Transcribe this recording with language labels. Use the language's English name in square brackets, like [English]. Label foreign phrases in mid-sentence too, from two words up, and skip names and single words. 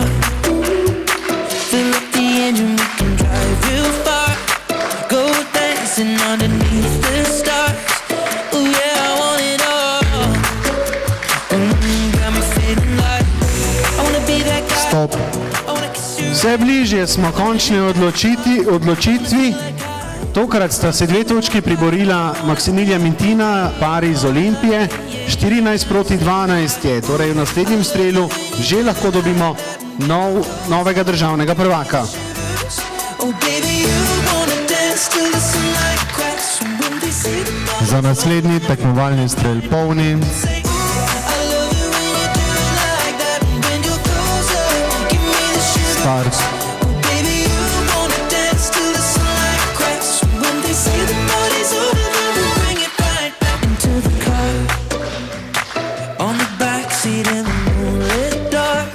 [English] Fill up the engine, we can drive real far. Go dancing underneath the stars. Ooh yeah, I want it all. Got me feeling like I wanna be that guy. Stop. I wanna kiss you. [Slovenian] Vse bližje smo končni odločitvi. Tokrat sta se 2 točki priborila Maksimilijan in Tina, pari iz Olimpije. 14-12 je, torej v naslednjem strelu že lahko dobimo novega državnega prvaka. [English] Oh baby, you wanna dance till the sunlight cracks. When they say the boys [Slovenian] Za naslednji tekmovalni strel polni. [English] say, I love you when you do it like that. When you're closer, give me the shivers. Start. Oh baby, you wanna dance till the sunlight cracks. When they say the party's over, then we'll bring it right back into the car. On the backseat in the moonlit dark.